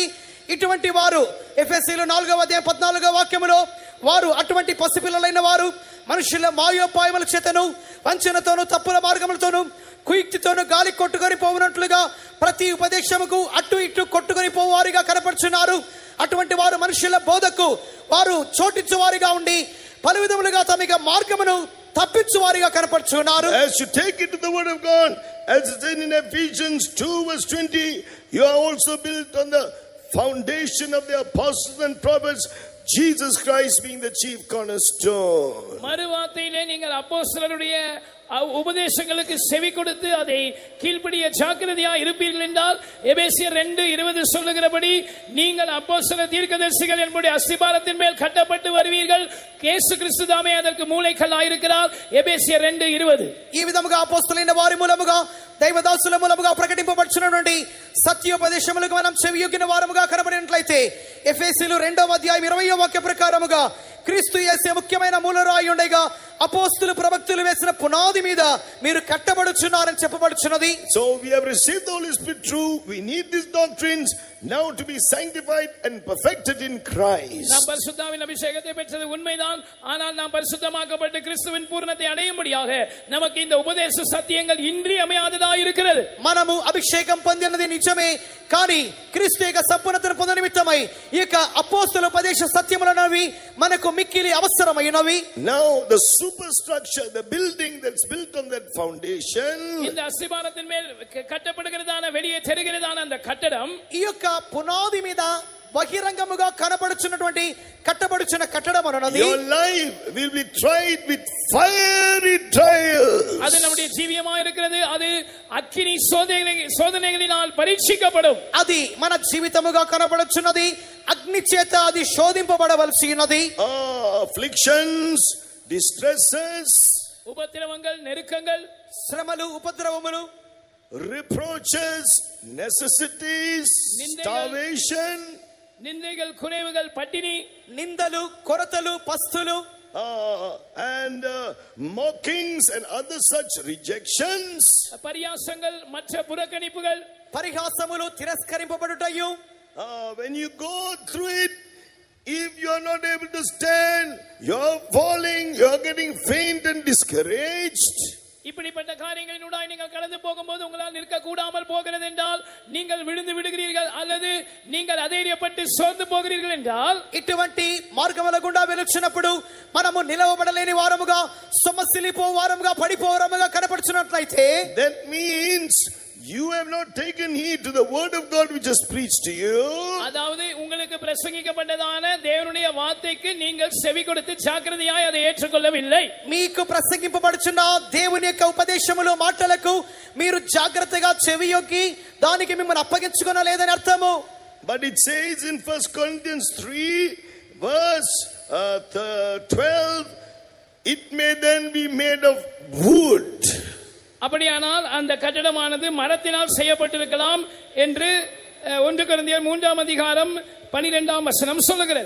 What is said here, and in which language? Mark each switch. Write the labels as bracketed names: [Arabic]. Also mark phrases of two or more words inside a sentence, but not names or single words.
[Telugu] ఇటువంటి వారు ఎఫెసీయులు 4వ అధ్యాయం 14వ వాక్యములో వారు అటువంటి పసిపిల్లలైన వారు మనుషుల మాయోపాయముల చేతను వంచనతోను తప్పుల మార్గములతోను కుయుక్తితోను గాలి కొట్టుకొని పోవునట్లుగా ప్రతి ఉపదేశముకు అటు ఇటు కొట్టుకొని పోవారిగా కనపడుచున్నారు. అటువంటి వారు మనుషుల బోధకు వారు చోటించువారిగా ఉండి పలు విధములుగా తమ మార్గమును తప్పించువారిగా కనపడుచున్నారు. [English] As you take it to the word of God, as it said in Ephesians 2:20, you are also built on the foundation of the apostles and prophets, Jesus Christ being the chief cornerstone. [Tamil] மறுவார்த்தையிலே நீங்கள் அப்போஸ்தலருடைய உபதேசங்களுக்கு செவி கொடுத்து அதை கீழ்ப்படிய ஜாக்கிரதையா இருப்பீர்கள் என்றால் எபேசியர் 2:20 சொல்லுகிறபடி நீங்கள் அப்போஸ்தல தீர்க்கதரிசிகள் என்னுடைய அஸ்திபாரத்தின் மேல் கட்டப்பட்டு வருவீர்கள். இயேசு கிறிஸ்து தாமே அதற்கு மூலைக்கல்லாய் இருக்கிறார். எபேசியர் 2:20. [Telugu] ఈ విధముగా అపోస్తలులైన వారి మూలముగా దైవదాసుల మూలముగా ప్రకటింపబడుచున్నటువంటి సత్యోపదేశములకు మనం చెవియొగ్గిన వారముగా కనబడినట్లయితే ఎఫెసీయులు 2వ అధ్యాయం 20వ వాక్య ప్రకారముగా క్రీస్తు యేసే ముఖ్యమైన మూలరాయి ఉండగా అపోస్తలు ప్రవక్తలు వేసిన పునాది మీద మీరు కట్టబడుచున్నారని చెప్పబడుచున్నది. [English] So we have received the Holy Spirit true. We need these doctrines now to be sanctified and perfected in Christ. [Tamil] நாம் பரிசுத்தாவின் அபிஷேகத்தை பெற்றது உண்மைதான். ஆனால் நாம் பரிசுத்தமாக்கப்பட்டு கிறிஸ்துவின் பூரணத்தை அடையும்படியாக நமக்கு இந்த உபதேச சத்தியங்கள் இன்றியமையாததா இருக்கிறது. [Telugu] మనము అభిషేకం పొందినది నిజమే, కానీ క్రీస్తు యొక్క సంపూర్ణతను పొంద నిమిత్తమై ఈ యొక్క అపోస్తల ఉపదేశ సత్యములనవి మనకు మిక్కిలి అవసరమైనవి. [English] Now the superstructure, the building that's built on that foundation, [Tamil] இந்த அஸ்திபாரத்தின் மேல் கட்டப்படுகிறதான வெளியே தெரிகிறதான அந்த கட்டடம், [Telugu] ఈ యొక్క పునాది మీద బహిరంగముగా కనబడుచున్నటువంటి కట్టబడుచున్న కట్టడం అన్నది [English] your life will be tried with fiery trials. [Tamil] அது நம்முடைய ஜீவியமாக இருக்கிறது. அது அக்கினி சோதனைகளினால் பரீட்சிக்கப்படும். [Telugu] అది మన జీవితముగా కనబడుచున్నది. అగ్ని చేత అది శోధింపబడవలసి ఉన్నది. [English] Afflictions, distresses, [Tamil] உபத்திரவங்கள், நெருக்கங்கள், [Telugu] శ్రమలు, ఉపద్రవములు, [English] reproaches, necessities, starvation, [Tamil] நிந்தைகள், குறைவுகள், பட்டினி, [Telugu] నిందలు, కొరతలు, పస్తులు, [English] and mockings and other such rejections, [Tamil] பரியாசங்கள், மற்ற புறக்கணிப்புகள், [Telugu] పరిహాసములు, తిరస్కరింపబడుటయు. [English] when you go through it, if you are not able to stand, you are falling, you are getting faint and discouraged. [Tamil] இப்படிப்பட்ட காரியங்களினூடாய் நீங்கள் கடந்து போகும்போது உங்களால் நிற்க கூடாமல் போகிறது என்றால், நீங்கள் விழுந்து விடுகிறீர்கள் அல்லது நீங்கள் அதைரியப்பட்டு சோர்ந்து போகிறீர்கள் என்றால், [Telugu] ఇటువంటి మార్గముల గుండా వెలుచున్నప్పుడు మనము నిలవబడలేని వారముగా, సొమ్మసిల్లిపో వారముగా, పడిపోవారముగా కనపడుచున్నట్లయితే, [English] that means you have not taken heed to the word of God which is preached to you. [Tamil] அதாவது உங்களுக்கு பிரசங்கிக்கப்பட்டதான தேவனுடைய வார்த்தைக்கு நீங்கள் செவி கொடுத்து ஜாக்கிரதையாய் அதை ஏற்றுக்கொள்ளவில்லை. [Telugu] మీకు ప్రసంగింపబడుచున్న దేవుని యొక్క ఉపదేశములు, మాటలకు మీరు జాగ్రత్తగా చెవియొగ్గి దానికి మిమ్మల్ని అప్పగించుకొనలేదని అర్థము. [English] But it says in 1 Corinthians 3 verse 12, it may then be made of wood. [Tamil] அப்படியானால் அந்த கட்டடமானது மரத்தினால் செய்யப்பட்டிருக்கலாம் என்று 1 கொரிந்தியர் 3ஆம் அதிகாரம் 12ஆம் வசனம் சொல்லுகிறது.